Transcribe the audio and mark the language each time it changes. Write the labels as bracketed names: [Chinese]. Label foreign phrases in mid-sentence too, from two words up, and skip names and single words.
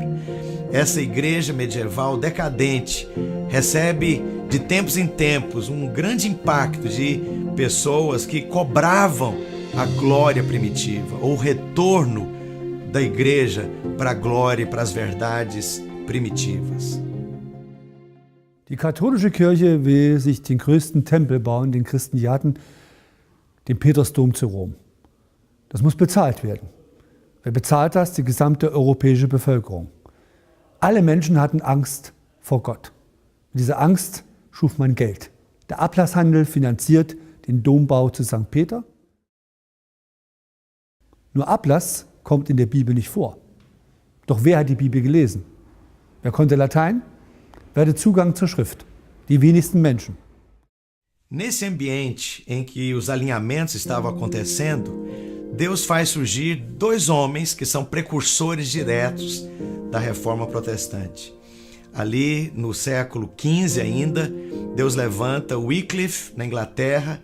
[Portuguese] Essa igreja medieval decadente recebe de tempos em tempos um grande impacto de pessoas que cobravam a glória primitiva, ou o retorno da igreja para a glória e para as verdades primitivas. [German] Die katholische Kirche will sich den größten Tempel bauen, den Christen je hatten, den Petersdom zu Rom. Das muss bezahlt werden. Wer bezahlt das? Die gesamte europäische Bevölkerung. Alle Menschen hatten Angst vor Gott. Mit dieser Angst schuf man Geld. Der Ablasshandel finanziert den Dombau zu St. Peter. Nur Ablass kommt in der Bibel nicht vor. Doch wer hat die Bibel gelesen? Wer konnte Latein? Wer hatte Zugang zur Schrift? Die wenigsten Menschen. [Portuguese] Nesse ambiente em que os alinhamentos estavam acontecendo, Deus faz surgir dois homens que são precursores diretos da Reforma Protestante. Ali no século XV ainda, Deus levanta Wycliffe na Inglaterra.